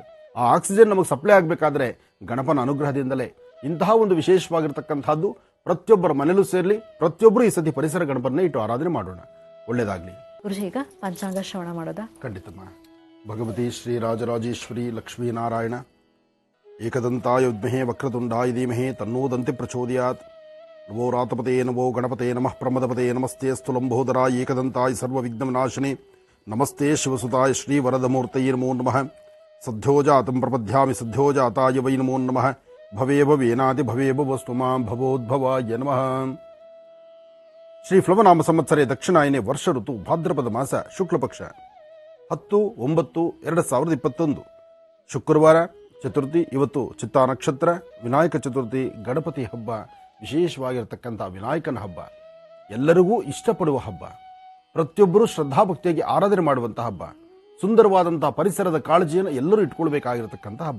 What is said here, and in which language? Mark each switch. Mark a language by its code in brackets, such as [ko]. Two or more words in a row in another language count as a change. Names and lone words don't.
[kn] ಆ ಆಕ್ಸಿಜನ್ ನಮಗೆ ಸಪ್ಲೈ ಆಗಬೇಕಾದ್ರೆ ಗಣಪನ ಅನುಗ್ರಹದಿಂದಲೇ. ಇಂತಹ ಒಂದು ವಿಶೇಷವಾಗಿರ್ತಕ್ಕಂಥದ್ದು ಪ್ರತಿಯೊಬ್ಬರ ಮನೆಯಲ್ಲೂ ಸೇರಲಿ. ಪ್ರತಿಯೊಬ್ಬರು ಈ ಸತಿ ಪರಿಸರ ಗಣಪನ ಇಟ್ಟು ಆರಾಧನೆ ಮಾಡೋಣ. ಒಳ್ಳೇದಾಗ್ಲಿ. ಗುರುಜಿ, ಈಗ ಪಂಚಾಂಗ ಶ್ರವಣ ಮಾಡೋದಾ? [sa] ಖಂಡಿತಮ್ಮ. ಭಗವತಿ ಶ್ರೀ ರಾಜರಾಜೇಶ್ವರಿ ಲಕ್ಷ್ಮೀನಾರಾಯಣ ಏಕದಂತಾಯ ವಿದ್ಮಹೇ ವಕ್ರತುಂಡಾಯ ಧೀಮಹಿ ತನ್ನೋ ದಂತಿ ಪ್ರಚೋದಯಾತ್. ನಮೋ ರಾತಪತೆ ನಮೋ ಗಣಪತೆ ನಮಃ ಪ್ರಮದಪತೆ ನಮಸ್ತೆ ಸ್ಥುಲಂಬೋದರಾಯ ಏಕದಂತಾಯ ಸರ್ವವಿಘ್ನವಿನಾಶಿನಿ ನಮಸ್ತೆ ಶಿವಸುತಾಯ ಶ್ರೀ ವರದಮೂರ್ತಯೇ ನಮೋ ನಮಃ. ಸದ್ಯೋಜಾತಂ ಪ್ರಪದ್ಯಾಮಿ ಸದ್ಯೋಜಾತಾಯ ವೈ ನಮೋ ನಮಃ. ಭವೇ ಭವೇನಾದಿ ಭವೇ ಭವಸ್ತು ಮಾಂ ಭವೋದ್ಭವಾಯ ನಮಃ. ಶ್ರೀ ಪ್ಲವನಾಮ ಸಂವತ್ಸರೆ ದಕ್ಷಿಣಾಯನೆ ವರ್ಷ ಋತು ಭಾದ್ರಪದ ಮಾಸ ಶುಕ್ಲಪಕ್ಷ 10/9/2021 ಶುಕ್ರವಾರ ಚತುರ್ಥಿ. [kn] ಇವತ್ತು ಚಿತ್ತಾ ನಕ್ಷತ್ರ, ವಿನಾಯಕ ಚತುರ್ಥಿ, ಗಣಪತಿ ಹಬ್ಬ, ವಿಶೇಷವಾಗಿರತಕ್ಕಂಥ ವಿನಾಯಕನ ಹಬ್ಬ, ಎಲ್ಲರಿಗೂ ಇಷ್ಟಪಡುವ ಹಬ್ಬ, ಪ್ರತಿಯೊಬ್ಬರೂ ಶ್ರದ್ಧಾಭಕ್ತಿಯಾಗಿ ಆರಾಧನೆ ಮಾಡುವಂತಹ ಹಬ್ಬ, ಸುಂದರವಾದಂತಹ ಪರಿಸರದ ಕಾಳಜಿಯನ್ನು ಎಲ್ಲರೂ ಇಟ್ಕೊಳ್ಬೇಕಾಗಿರತಕ್ಕಂಥ ಹಬ್ಬ.